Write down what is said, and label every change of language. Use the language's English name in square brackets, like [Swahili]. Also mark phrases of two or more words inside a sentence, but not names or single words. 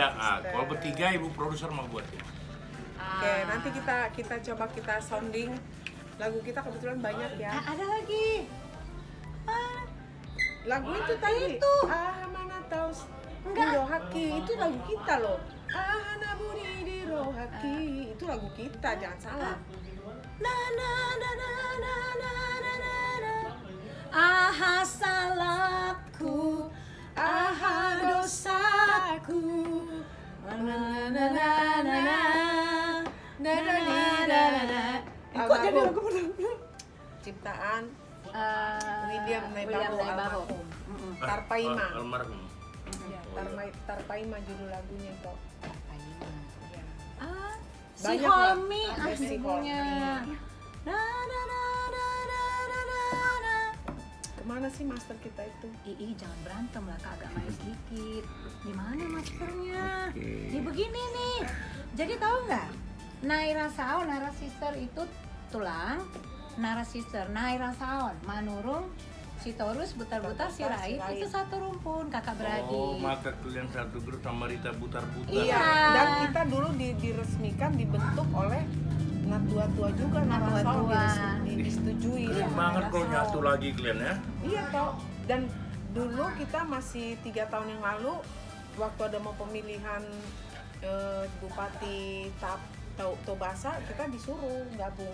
[Indonesian] Kalau bertiga ibu produser mau buat. Oke, nanti kita coba kita sounding. Lagu kita kebetulan banyak ya. Ada lagi. Lagu itu tadi. Itu. Mana tahu. Enggak. Rohaki itu lagu kita loh. [Batak Toba] Ahana buni di rohaki [Indonesian] itu lagu kita, jangan salah. Na na na na na na na na na. Aha salahku, aha dosaku. Na na na na na na. Na na na na na. Kok jadi lagu Ciptaan William William Naibaho Naibaho. almarhum. Tarpaima. Almarhum. Tarpaima judul lagunya itu. Si Banyak, Holmi Mbak. Si ibunya. Holmi. Na na na na na na na na. Kemana sih master kita itu? Jangan berantem lah Kak, agak main sedikit. Gimana masternya? Oke. Ini begini nih. Jadi tahu nggak? Naira Saon, narasister itu tulang. Narasister, Naira Saon, Manurung, Sitorus, Butar-Butar, Sirait itu satu rumpun, kakak beradik. Oh, maka kalian satu grup sama Rita Butar-Butar. Iya. Dan kita dulu diresmikan, dibentuk oleh Natua-tua juga, Narasaon disetujui. Keren sama banget kalau Narasaon. nyatu lagi kalian ya. Iya toh. Dan dulu kita masih 3 tahun yang lalu waktu ada mau pemilihan Bupati Tobasa, kita disuruh gabung.